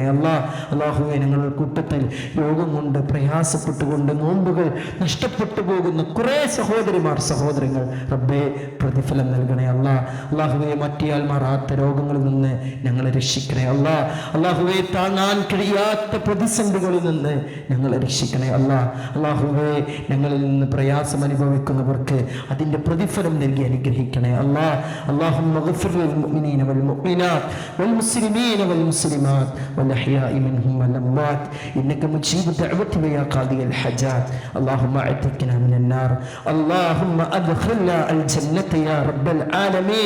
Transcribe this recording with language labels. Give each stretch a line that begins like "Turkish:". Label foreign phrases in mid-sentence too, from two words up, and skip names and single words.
Malayalam: അല്ലാഹുവേ, ഞങ്ങളുടെ കൂട്ടത്തിൽ രോഗം കൊണ്ട് പ്രയാസപ്പെട്ടുകൊണ്ട് നോമ്പുകൾ നഷ്ടപ്പെട്ടു പോകുന്ന കുറേ സഹോദരങ്ങൾ റബ്ബേ പ്രതിഫലം നൽകണേ. അല്ലാഹുവേ, മറ്റിയാൽ മാറാത്ത രോഗങ്ങളിൽ നിന്ന് ഞങ്ങളെ രക്ഷിക്കണേ. അല്ലാഹുവേ, താങ്ങാൻ കഴിയാത്ത പ്രതിസന്ധികളിൽ നിന്ന് ഞങ്ങളെ രക്ഷിക്കണേ. അല്ലാഹുവേ, ഞങ്ങളിൽ നിന്ന് പ്രയാസം അനുഭവിക്കുന്നവർക്ക് അതിന്റെ പ്രതിഫലം നൽകി അനുഗ്രഹിക്കണേ.
Arabic: اللهم اغفر للمؤمنين والمؤمنات والمسلمين والمسلمات والأحياء منهم والأموات إنك مجيب الدعوة ويا قاضي الحاجات. اللهم اعتقنا من النار. اللهم أدخلنا الجنة يا رب العالمين.